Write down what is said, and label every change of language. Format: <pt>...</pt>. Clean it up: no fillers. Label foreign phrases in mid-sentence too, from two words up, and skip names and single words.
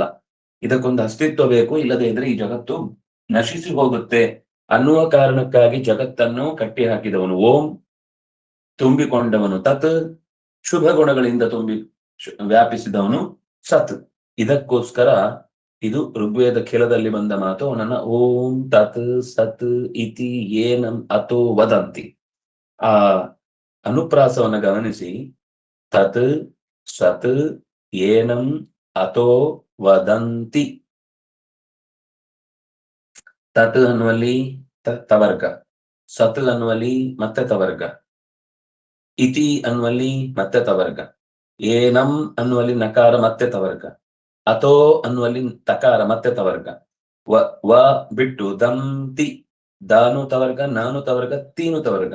<kn>ಇದಕ್ಕೊಂದು ಅಸ್ತಿತ್ವ ಬೇಕು, ಇಲ್ಲದೆ ಇದ್ರೆ ಈ ಜಗತ್ತು ನಶಿಸಿ ಹೋಗುತ್ತೆ ಅನ್ನುವ ಕಾರಣಕ್ಕಾಗಿ ಜಗತ್ತನ್ನು ಕಟ್ಟಿ ಹಾಕಿದವನು ಓಂ, ತುಂಬಿಕೊಂಡವನು ತತ್, ಶುಭ ಗುಣಗಳಿಂದ ವ್ಯಾಪಿಸಿದವನು ಸತ್. ಇದಕ್ಕೋಸ್ಕರ ಇದು ಋಗ್ವೇದ ಖಿಲದಲ್ಲಿ ಬಂದ ಮಾತು.</kn> <sa>ಅವನನ್ನ ಓಂ ತತ್ ಸತ್ ಇತಿ ಏನಂ ಅಥೋ ವದಂತಿ.</sa> <kn>ಆ ಅನುಪ್ರಾಸವನ್ನ ಗಮನಿಸಿ.</kn> <sa>ತತ್ ಸತ್ ಏನಂ ಅಥೋ ವದಂತಿ.</sa> <kn>ತತ್ ಅನ್ನುವಲ್ಲಿ ತವರ್ಗ, ಸತ್ ಅನ್ನುವಲ್ಲಿ ಮತ್ತೆ ತವರ್ಗ, ಇತಿ ಅನ್ನುವಲ್ಲಿ ಮತ್ತೆ ತವರ್ಗ, ಏನಂ ಅನ್ನುವಲ್ಲಿ ನಕಾರ ಮತ್ತೆ ತವರ್ಗ, ಅಥೋ ಅನ್ನುವಲ್ಲಿ ತಕಾರ ಮತ್ತೆ ತವರ್ಗ, ವ ಬಿಟ್ಟು ದಂತಿ, ದಾನು ತವರ್ಗ, ನಾನು ತವರ್ಗ, ತೀನು ತವರ್ಗ.</kn>